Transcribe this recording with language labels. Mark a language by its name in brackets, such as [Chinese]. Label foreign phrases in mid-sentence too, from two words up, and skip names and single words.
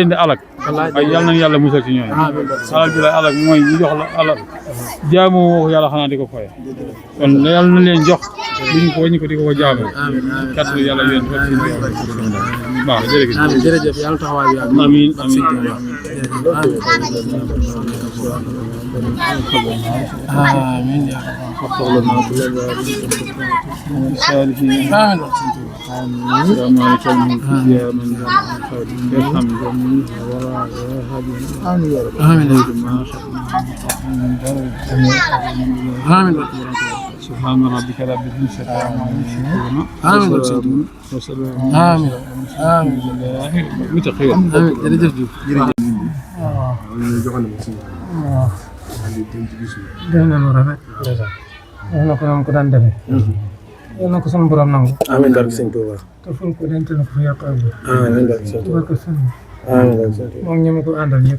[Wolof] di alak waaye yàlla nañ yàlla musal ci ñooñu alal bi lay alak mooy ñu jox la alal jaamoo woo ko yàlla xanaa di ko foye kon yàlla na leen jox duñ ko waññi ko di ko jaamoo kat yàlla yéen baax jërëjëf yàlla taxawaay bi amiin amiin [Arabic] آمين يا رب. يا مالك الملك يا من جمع الخير ارحم جميع ولا آمين يا رب آمين آمين سبحان ربك رب العزة عما يصفون آمين وسلام آمين آمين متى خير آمين جرجف [Wolof] def na lu rafet def na ko nam ko daan defee yal na ko sunu borom nangu amiin barke sëñ Touba te fu ko denc na ko fa yàq ak amiin barke sëñ Touba barke sëñ amiin barke sëñ Touba moom ñeme ko àndal ñëpp